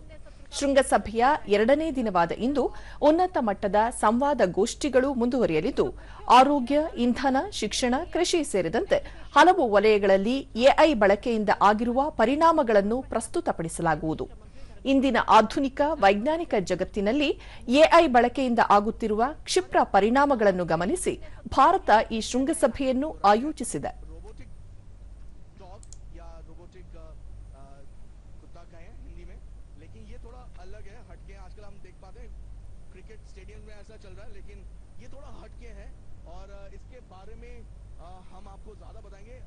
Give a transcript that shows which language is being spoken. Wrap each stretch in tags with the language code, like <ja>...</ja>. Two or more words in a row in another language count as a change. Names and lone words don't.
<kn>ಶೃಂಗಸಭೆಯ 2ನೇ ದಿನವಾದ ಇಂದು ಉನ್ನತ ಮಟ್ಟದ ಸಂವಾದ ಗೋಷ್ಠಿಗಳು ಮುಂದುವರಿಯಲಿದ್ದು ಆರೋಗ್ಯ, ಇಂಧನ, ಶಿಕ್ಷಣ, ಕೃಷಿ ಸೇರಿದಂತೆ ಹಲವು ವಲಯಗಳಲ್ಲಿ ಎಐ ಬಳಕೆಯಿಂದ ಆಗಿರುವ ಪರಿಣಾಮಗಳನ್ನು ಪ್ರಸ್ತುತಪಡಿಸಲಾಗುವುದು. ಇಂದಿನ ಆಧುನಿಕ ವೈಜ್ಞಾನಿಕ ಜಗತ್ತಿನಲ್ಲಿ ಎಐ ಬಳಕೆಯಿಂದ ಆಗುತ್ತಿರುವ ಕ್ಷಿಪ್ರ ಪರಿಣಾಮಗಳನ್ನು ಗಮನಿಸಿ ಭಾರತ ಈ ಶೃಂಗಸಭೆಯನ್ನು ಆಯೋಜಿಸಿದೆ.</kn> <hi>अलग है, हटके आजकल हम देख पाते हैं</hi> <en>cricket stadium</en> <hi>में ऐसा चल रहा है, लेकिन ये थोड़ा हटके है और इसके बारे में हम आपको ज्यादा बताएंगे.</hi>